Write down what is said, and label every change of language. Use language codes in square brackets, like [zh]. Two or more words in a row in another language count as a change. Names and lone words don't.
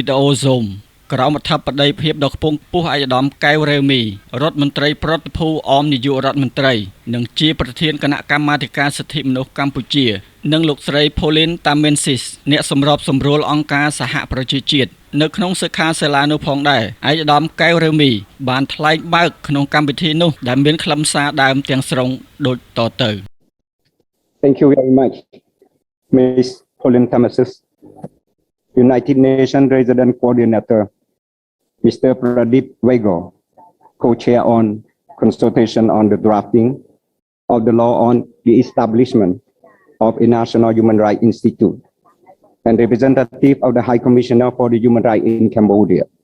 [km] ដេអូ Zoom ក្រមអធិបតីភាពដ៏ខ្ពង់ខ្ពស់ឯកឧត្តមកែវ រ៉េមីរដ្ឋមន្ត្រីប្រតិភូអមនាយករដ្ឋមន្ត្រីនិងជាប្រធានគណៈកម្មាធិការសិទ្ធិមនុស្សកម្ពុជានិងលោកស្រី Pauline Tamensis អ្នកសម្របសម្រួលអង្គការសហប្រជាជាតិនៅក្នុងសិក្ខាសាលានោះផងដែរឯកឧត្តមកែវ រ៉េមីបានថ្លែងបើកក្នុងកម្មវិធីនោះដែលមានខ្លឹមសារដើមទាំងស្រុងដូចតទៅ [en] Thank you very much Ms. Pauline Tamensis United Nations Resident Coordinator Mr. Pradeep Wego Co-Chair on Consultation on the Drafting of the Law on the Establishment of a National Human Rights Institute and representative of the High Commissioner for the Human Rights in Cambodia.